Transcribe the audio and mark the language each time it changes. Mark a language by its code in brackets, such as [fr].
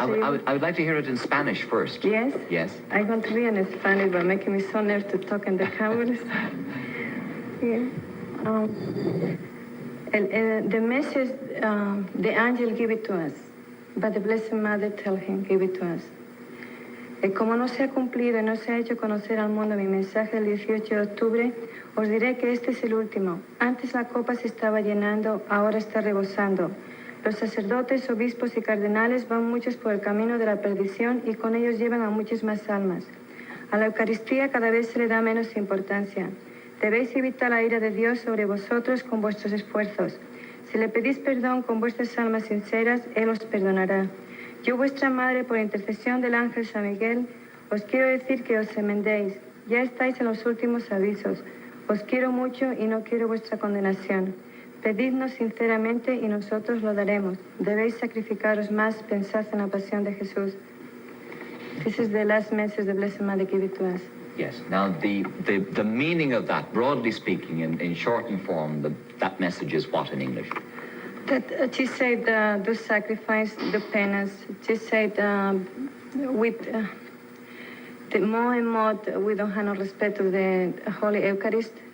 [en] I would like to hear it in Spanish first. Yes? Yes. I want to read in Spanish, but making me so nervous to talk in the cameras. Yeah. The message, the angel gave it to us, but the Blessed Mother tell him, give it to us. [es] Como no se ha cumplido y no se ha hecho conocer al mundo mi mensaje el 18 de octubre, os diré que este es el último. Antes la copa se estaba llenando, ahora está rebosando. Los sacerdotes, obispos y cardenales van muchos por el camino de la perdición y con ellos llevan a muchas más almas. A la Eucaristía cada vez se le da menos importancia. Debéis evitar la ira de Dios sobre vosotros con vuestros esfuerzos. Si le pedís perdón con vuestras almas sinceras, Él os perdonará. Yo, vuestra madre, por intercesión del ángel San Miguel, os quiero decir que os enmendéis. Ya estáis en los últimos avisos. Os quiero mucho y no quiero vuestra condenación. Pedidnos sinceramente y nosotros lo daremos. Debéis sacrificaros más, pensad en la pasión de Jesús. [en] This is the last message the Blessed Mother gave it to us. Yes. Now, the meaning of that, broadly speaking, in shortened form, that message is what in English? That she said, do sacrifice, do penance. She said, with the more and more we don't have no respect to the Holy Eucharist.